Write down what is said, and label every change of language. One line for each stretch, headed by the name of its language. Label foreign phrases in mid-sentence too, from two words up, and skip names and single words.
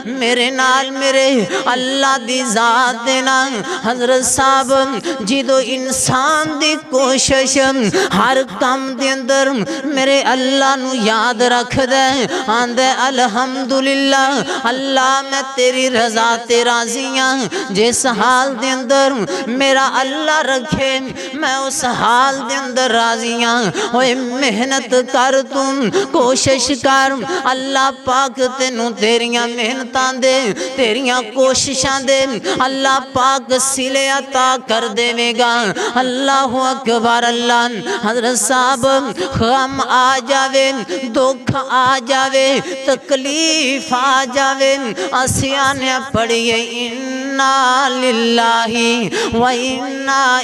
Punjabi: میرے نال میرے اللہ دی ذات دینا حضرت صاحب جدو انسان دی کوشش ہر کام دے اندر میرے اللہ نو یاد رکھ دے آندے الحمدللہ اللہ میں تیری رضا تے راضیاں جس حال دے اندر میرا اللہ رکھے میں اس حال دے اندر راضیاں اوے محنت کر تم کوشش کر اللہ پاک تینوں تیریاں محنتاں دے تیریاں کوششاں دے اللہ پاک سلے عطا کر دے گا
Arabic: اللہ اکبر
Punjabi: اللہ حضرت صاحب غم آ جاوے دکھ آ جاوے تکلیف آ جاوے اسیاں نے پڑھیے
Arabic: انا للہ و انا